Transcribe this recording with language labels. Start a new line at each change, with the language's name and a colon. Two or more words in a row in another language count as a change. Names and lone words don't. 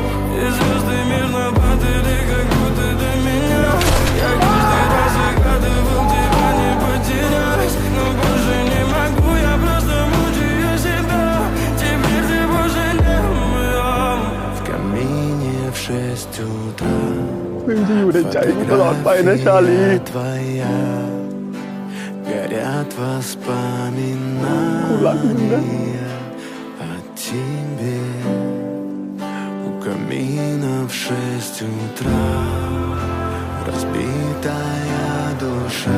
Russian: И звезды мирно падали, как будто до меня. Я каждый раз загадывал тебя не потерять, но больше не могу, я просто мучаю себя. Теперь ты пожалел меня. В камине в 6 утра
Thai: มึงจะอยู่ในใจกูตลอดไปนะชาลี
Russian: твоя. Горят воспоминания о тебе. У камина в 6 утра разбитая душа.